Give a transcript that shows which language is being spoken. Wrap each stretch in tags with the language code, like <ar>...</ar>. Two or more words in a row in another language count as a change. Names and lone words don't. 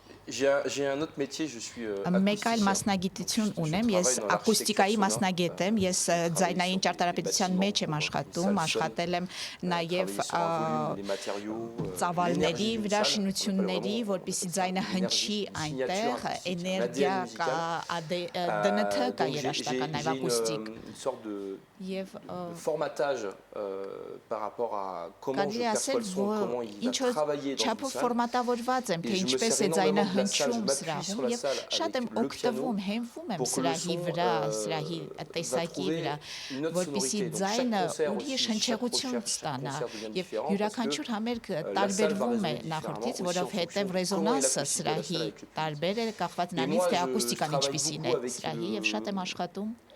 <fr>J'ai un autre métier, je suis</fr> <hy>Մեկ այլ մասնագիտություն ունեմ, ես ակուստիկայի մասնագետ եմ, ես ձայնային ճարտարապետության մեջ եմ աշխատել եմ նաև ծավալների վրա, շինությունների, որպեսզի ձայնը հնչի այնտեղ, էներգիա կա, DNT կա երաժշտական նաև ակուստիկ։</hy> <fr>Une sorte de formatage par rapport à comment je perçois le son, comment il va travailler dans une salle.</fr> <hy>Ֆորմատավորված եմ, թե ինչպես է ձայնը հնչում սրահում եւ շատ եմ օգտվում, հենվում եմ սրահի վրա, սրահի տեսակի վրա, որպեսզի ձայնը ուրիշ հնչեղություն ստանա եւ յուրաքանչյուր համերգ տարբերվում է նախորդից, որովհետեւ ռեզոնանսը սրահի տարբեր է, կախված նրանից թե ակուստիկան ինչպիսին է սրահի եւ շատ եմ աշխատում</hy>